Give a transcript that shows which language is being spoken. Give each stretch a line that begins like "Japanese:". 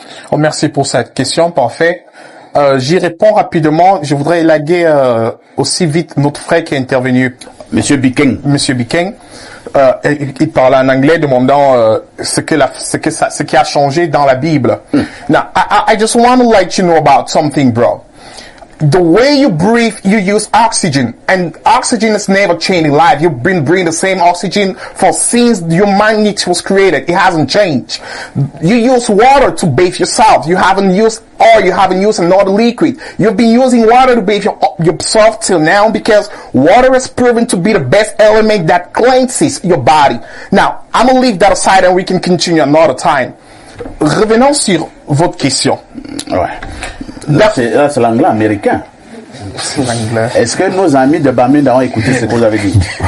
French: Oh, merci pour cette question. Parfait. J'y réponds rapidement. Je voudrais élaguer aussi vite notre frère qui est intervenu. Monsieur Bikeng. Il parlait en anglais demandant ce qui a changé dans la Bible.
English: Now, I just want to let you know about something, bro. The way you breathe, you use oxygen, and oxygen has never changed in life. You've been breathing the same oxygen since humanity was created. It hasn't changed. You use water to bathe yourself. You haven't used oil. You haven't used another liquid. You've been using water to bathe yourself till now because water is proven to be the best element that cleanses your body. Now, I'm gonna leave that aside and we can continue another time.
French: Revenons sur votre question. Ouais. Là, c'est l'anglais américain. C'est l'anglais. Est-ce que nos amis de Bamenda ont écouté ce que vous avez dit?